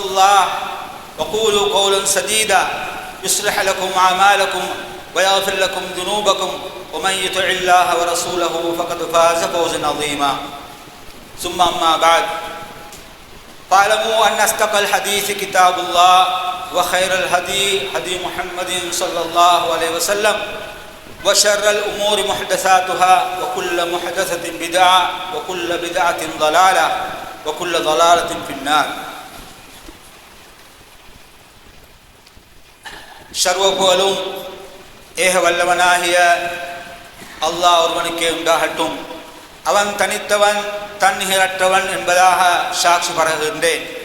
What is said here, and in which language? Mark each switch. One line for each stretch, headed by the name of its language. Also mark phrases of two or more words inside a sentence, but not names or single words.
Arabic: الله وقولوا قولا سديدا يصلح لكم أعمالكم ويغفر لكم ذنوبكم ومن يطع الله ورسوله فقد فاز فوزا عظيما ثم أما بعد فاعلموا أن أصدق الحديث كتاب الله وخير الهدي هدي محمد صلى الله عليه وسلم وشر الأمور محدثاتها وكل محدثة بدعة وكل بدعة ضلالة وكل ضلالة في النار.
Tamil: சர்வ புகழும் ஏக வல்லவனாகிய அல்லாஹ் ஒருவனுக்கே உண்டாகட்டும். அவன் தனித்தவன் தன்னிகரற்றவன் என்பதாக சாட்சி பரகுகின்றேன்.